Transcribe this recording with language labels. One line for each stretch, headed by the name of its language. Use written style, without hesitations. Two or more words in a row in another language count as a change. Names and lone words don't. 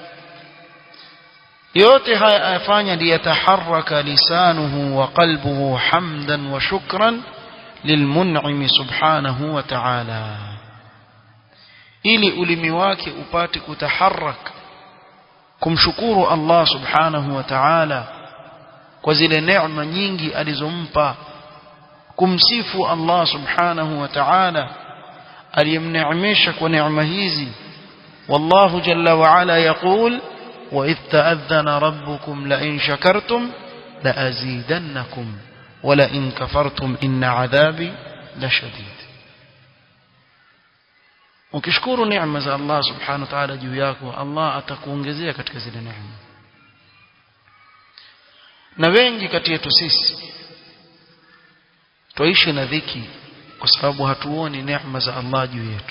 Swahili: yote haya afanya
Arabic: ليتحرك لسانه وقلبه حمدا وشكرا للمنعم سبحانه وتعالى,
Swahili: ili ulimi wake upate kutaharrak kumshukuru Allah
Arabic: سبحانه وتعالى
Swahili: kwa zile neema nyingi alizompa, kumsifu Allah
Arabic: سبحانه وتعالى
Swahili: aliyemneemesha kwa neema hizi.
Arabic: والله جل وعلا يقول وإذ تأذن ربكم لئن شكرتم لأزيدنكم ولئن كفرتم إن عذابي لشديد.
Swahili: ukishukuru neema za Allah
Arabic: سبحانه وتعالى
Swahili: juu yako, Allah atakuongezea katika zile neema. Na wengi kati yetu sisi tuishi na dhiki kwa sababu hatuoni neema za Allah juu yetu.